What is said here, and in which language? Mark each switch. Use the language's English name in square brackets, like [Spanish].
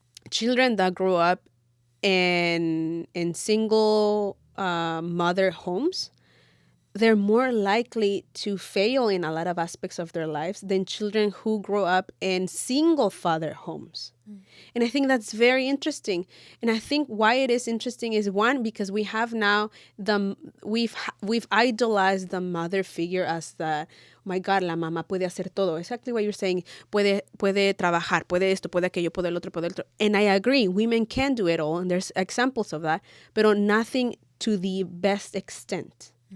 [English] Children that grow up in single mother homes, they're more likely to fail in a lot of aspects of their lives than children who grow up in single father homes. And I think that's very interesting. And I think why it is interesting is, one, because we have now we've idolized the mother figure as the, oh my God, [Spanish] la mamá puede hacer todo. [English] Exactly what you're saying. [Spanish] Puede trabajar, puede esto, puede aquello, puede el otro. [English] And I agree, women can do it all, and there's examples of that, but nothing to the best extent.